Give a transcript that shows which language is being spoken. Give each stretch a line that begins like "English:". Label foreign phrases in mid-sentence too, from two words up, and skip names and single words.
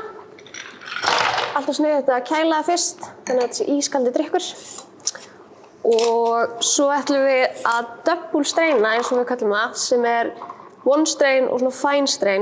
Icelandic: Alltaf sniðugt að kæla það fyrst, þannig að þetta sé ískaldur drykkur. Og svo ætlum við að double straina, eins og við kallum það, sem er
English: one strain
Icelandic: og svona
English: fine strain.